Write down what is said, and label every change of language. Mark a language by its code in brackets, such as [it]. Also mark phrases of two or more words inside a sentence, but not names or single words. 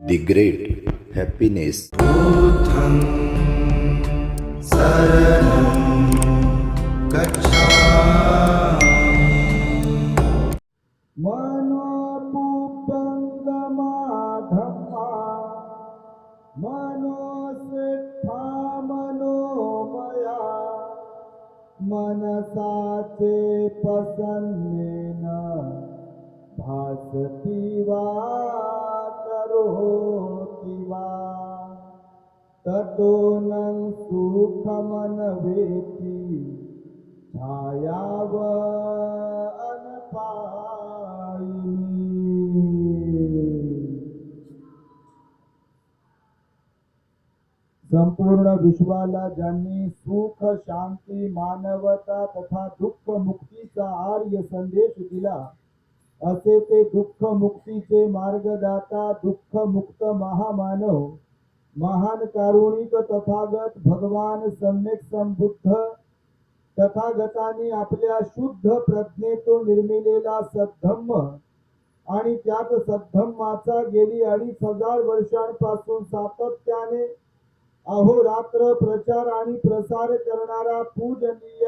[en] The great happiness. [pi] बुद्धं शरणं गच्छामि। मनोपुपङ्गमा धम्मा मनोसिद्धा मनोमया मनसाचे पसन्नेन भासति वा करोति वा ततो न सुखमनवेति छायाव अनपायिनी। [mr] संपूर्ण विश्वाला ज्यांनी सुख शांती मानवता तथा दुःख मुक्तीचा आर्य संदेश दिला असे ते दुःख मुक्तीचे मार्गदाता दुःख मुक्त महामानव महान कारुणिक तथागत भगवान सम्यक संबुद्ध तथागतांनी आपल्या शुद्ध प्रज्ञेतून निर्मिलेला सद्धम्म आणि त्यात सद्धम्माचा गेली 2500 वर्षांपासून सातत्याने अहोरात्र प्रचार आणि प्रसार करणारा पूजनीय